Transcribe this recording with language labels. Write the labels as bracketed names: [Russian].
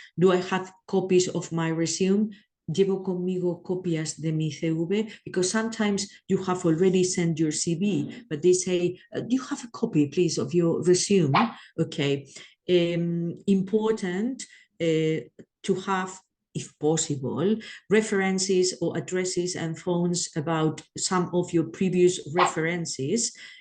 [English] Do I have copies of my resume? [Spanish] ¿Llevo conmigo copias de mi CV? [English] Because sometimes you have already sent your CV, but they say, do you have a copy, please, of your resume? Okay. Important to have, if possible, references or addresses and phones about some of your previous references.